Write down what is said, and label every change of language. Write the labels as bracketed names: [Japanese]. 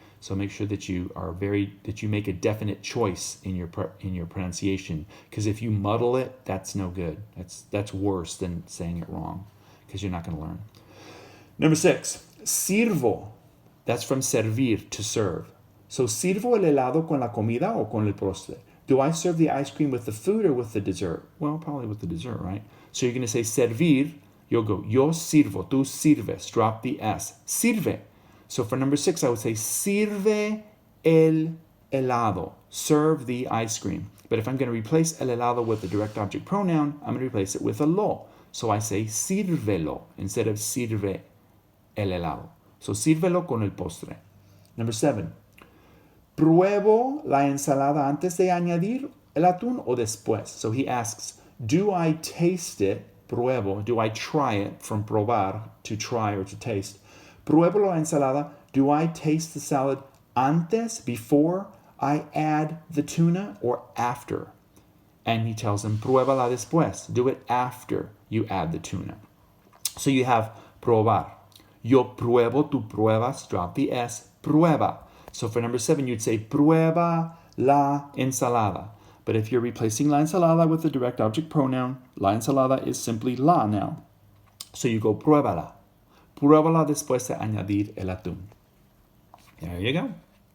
[English] So make sure that you make a definite choice in your pronunciation, because if you muddle it, that's no good. That's worse than saying it wrong, because you're not going to learn. Number 6, sirvo. That's from servir, to serve. [Spanish] So sirvo el helado con la comida o con el postre. [English] Do I serve the ice cream with the food or with the dessert? Well, probably with the dessert, right? So you're going to say servir. You'll go [Spanish] yo sirvo, tú sirves. [English] Drop the S. Sirve. So for number 6, I would say [Spanish] sirve el helado. [English] Serve the ice cream. But if I'm going to replace [Spanish] el helado [English] with the direct object pronoun, I'm going to replace it with a lo. So I say sírvelo instead of [Spanish] sirve el helado. So sírvelo con el postre. [English] Number 7. [Spanish] ¿Pruebo la ensalada antes de añadir el atún o después? [English] So he asks, do I taste it? Pruebo. Do I try it? From probar, to try or to taste. [Spanish] Pruebo la ensalada. [English] Do I taste the salad antes, before I add the tuna, or after? And he tells him, [Spanish] pruébala después. [English] Do it after you add the tuna. So you have probar. Yo pruebo, tú pruebas. Drop the S. Prueba. So for number 7, you'd say [Spanish] prueba la ensalada. [English] But if you're replacing [Spanish] la ensalada [English] with the direct object pronoun, la ensalada is simply la now. So you go [Spanish] pruébala. Pruébala después de añadir el atún. [English] There you go.